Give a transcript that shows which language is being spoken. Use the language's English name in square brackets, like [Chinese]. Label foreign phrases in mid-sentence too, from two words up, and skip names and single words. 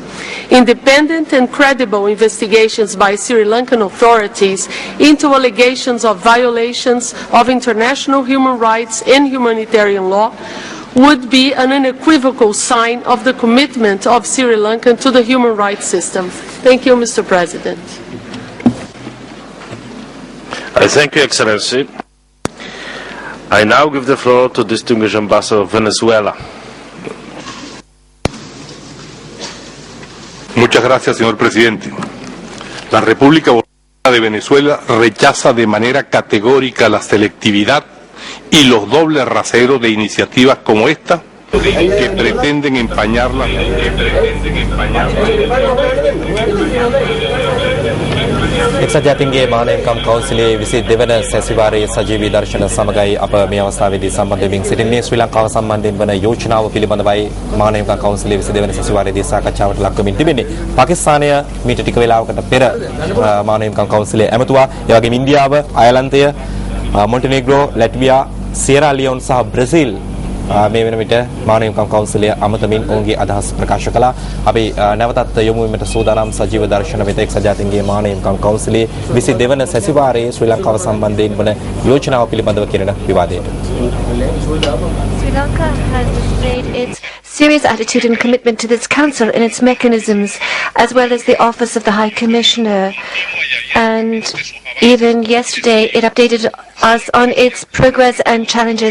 [English] Independent and credible investigations by Sri Lankan authorities into allegations of violations of international human rights and humanitarian law would be an unequivocal sign of the commitment of Sri Lanka to the human rights system. Thank you, Mr. President. I thank you, Excellency. I now give the floor to distinguished Ambassador of Venezuela. [Spanish] Muchas gracias, señor presidente. La República Bolivariana de Venezuela rechaza de manera categórica la selectividad y los dobles raseros de iniciativas como esta que pretenden empañar la [Sinhala] එක්සත් ජාතීන්ගේ මානවකම් කවුන්සිලේ 22 වන සැසිවාරයේ සජීවී දර්ශන සමගයි අප මේ අවස්ථාවේදී සම්බන්ධ වෙමින් සිටින්නේ ශ්‍රී ලංකාව සම්බන්ධයෙන් වන යෝජනාව පිළිබඳවයි මානවකම් කවුන්සිලේ 22 වන සැසිවාරයේදී සාකච්ඡාවට ලක් වෙමින් තිබෙන්නේ. පාකිස්තානය මීට ටික වේලාවකට පෙර මානවකම් කවුන්සිලේ ඇමතුවා. ඒ වගේම ඉන්දියාව, අයර්ලන්තය, මොන්ටිනීග්‍රෝ, ලැට්වියා, සියරා ලියෝන් සහ බ්‍රසීල් මේ වෙන විට මානවකම් කවුන්සිලය අමතමින් ඔවුන්ගේ අදහස් ප්‍රකාශ කළා. අපි නැවතත් යොමු වීමට සූදානම් සජීව දර්ශන වෙත එක්සත් ජාතීන්ගේ මානවකම් කවුන්සිලයේ 22 වන සැසිවාරයේ ශ්‍රී ලංකාව සම්බන්ධයෙන් වන යෝජනාව පිළිබඳව කෙරෙන විවාදයට. [English] Sri Lanka has displayed its serious attitude and commitment to this council and its mechanisms, as well as the office of the High Commissioner. And even yesterday, it updated us on its progress and challenges.